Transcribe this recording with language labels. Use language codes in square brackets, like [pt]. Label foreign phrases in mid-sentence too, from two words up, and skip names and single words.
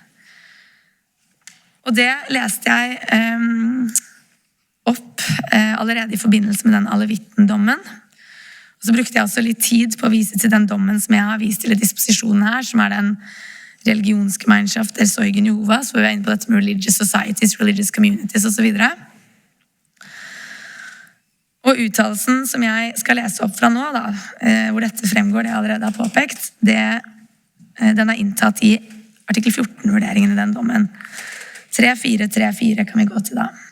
[no] Og det leste jeg opp allerede i forbindelse med den Alevitten-dommen. Og så brukte jeg også litt tid på å vise til den dommen som jeg har vist til i disposisjonen her, som er den Religionsgemeinschaft der Zeugen Jehovas, hvor vi er inne på dette med [en] religious societies, religious communities [no] og så videre. Og uttalelsen som jeg skal lese opp fra nå, da, hvor dette fremgår, det jeg allerede har påpekt, den er inntatt i artikkel 14-vurderingen i den dommen. 3.4.3.4 kan vi gå til da.